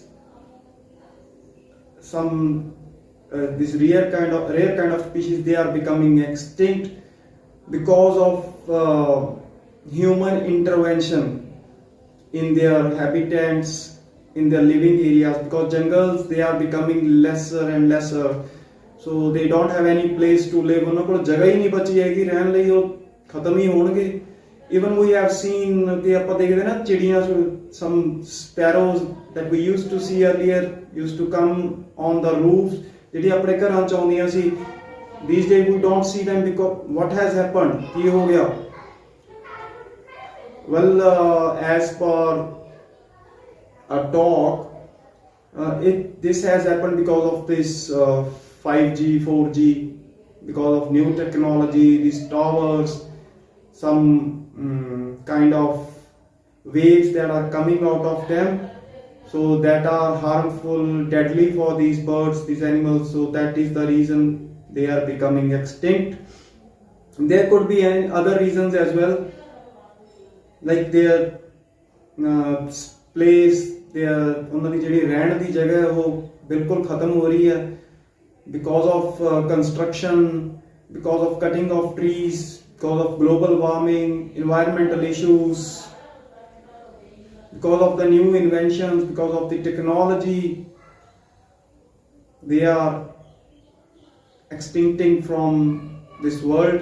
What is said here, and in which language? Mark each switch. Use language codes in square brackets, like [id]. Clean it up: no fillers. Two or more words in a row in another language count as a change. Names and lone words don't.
[en] some this rare kind of species, they are becoming extinct because of human intervention in their habitats, in their living areas, because jungles, they are becoming lesser and lesser, so they don't have any place to live. [hi] उन्होंने कोई जगह ही नहीं बची हैगी रहने [pa] ਲਈ, ਉਹ [hi] खत्म ही होंगे. [en] Even we have seen [hi] कि ਆਪਾਂ देखते ना चिड़ियाँ, [en] some sparrows that we used to see earlier used to come on the roofs, [pa] ਜਿਹੜੀ ਆਪਣੇ ਘਰਾਂ ਚ ਆਉਂਦੀਆਂ ਸੀ. [en] These days we don't see them because what has happened? [pa] ਕੀ ਹੋ ਗਿਆ? [en] Well, as per a talk, this has happened because of this 5G, 4G, because of new technology, these towers, some kind of waves that are coming out of them, so that are harmful, deadly for these birds, these animals. So that is the reason they are becoming extinct. There could be other reasons as well, like their place, their [pa] ਉਹਨਾਂ ਦੀ ਜਿਹੜੀ ਰਹਿਣ ਦੀ ਜਗ੍ਹਾ ਹੈ ਉਹ ਬਿਲਕੁਲ ਖਤਮ ਹੋ ਰਹੀ ਹੈ [en] because of construction, because of cutting of trees, because of global warming, environmental issues, because of the new inventions, because of the technology, they are extincting from this world.